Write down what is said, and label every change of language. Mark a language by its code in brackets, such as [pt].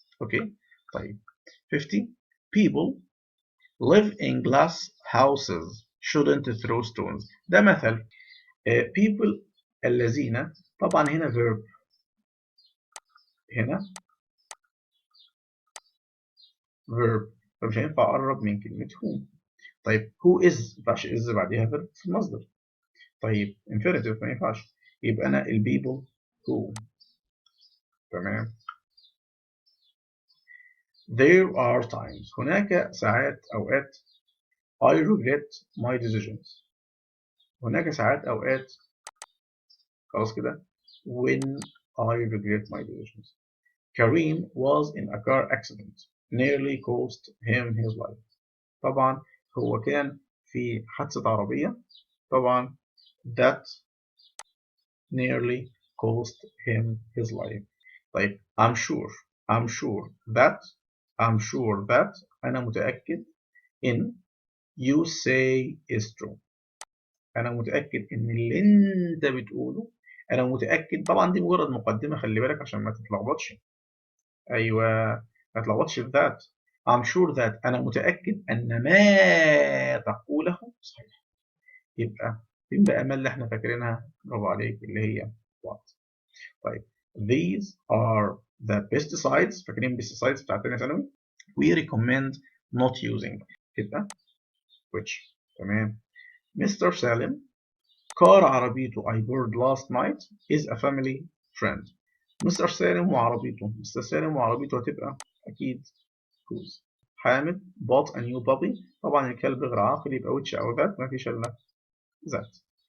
[en] okay طيب 50 people live in glass houses shouldn't throw stones. [ar] ده مثل people الذين طبعا هنا verb هنا verb فمش هينفع أقرب من كلمة whom. طيب who is ما ينفعش is بعديها verb في المصدر. طيب infinitive ما ينفعش يبقى أنا ال people who. تمام. [en] there are times [ar] هناك ساعات أوقات [en] I regret my decisions. [ar] هناك ساعات أوقات خلاص كده [en] when I regret my decisions. Kareem was in a car accident nearly cost him his life. [ar] طبعا هو كان في حادثة عربية طبعا [en] that nearly cost him his life. طيب I'm sure that [ar] أنا متأكد إن [en] you say is true. [ar] أنا متأكد إن اللي أنت بتقوله أنا متأكد طبعا دي مجرد مقدمة خلي بالك عشان ما تتلخبطش. أيوه ما تتلخبطش في that. [en] I'm sure that [ar] أنا متأكد أن ما تقوله صحيح. يبقى فين بقى ما اللي احنا فاكرينها برافو عليك اللي هي what. [en] طيب these are the pesticides [ar] فاكرين pesticides بتاعت تانية ثانوي [en] we recommend not using يبقى which. [ar] تمام. Mr. [en] Salim car عربيته I borrowed last night is a family friend. [ar] مستر سالم وعربيته مستر سالم وعربيته هتبقى أكيد whose. حامد [en] bought a new puppy [ar] طبعا الكلب غير عاقل يبقى which أو that ما فيش إلا that.